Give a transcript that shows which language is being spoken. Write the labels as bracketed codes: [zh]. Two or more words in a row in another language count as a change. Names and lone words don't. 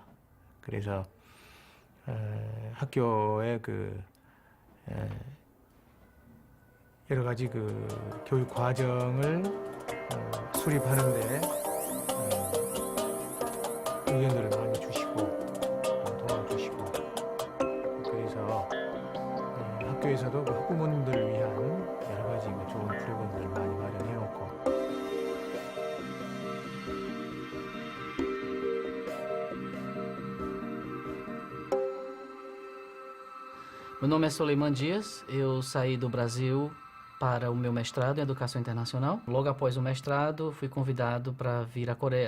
[ko] 그래서 학교의 그 여러 가지 그 교육 과정을 수립하는데 의견들을 많이 주시고 도와주시고, 그래서 학교에서도 그 학부모님들을 위한 여러 가지 좋은 프로그램들을 많이 마련해놓고. [pt] Meu nome é Soleiman Dias, eu saí do Brasil para o meu mestrado em Educação Internacional. Logo após o mestrado, fui convidado para vir à Coreia.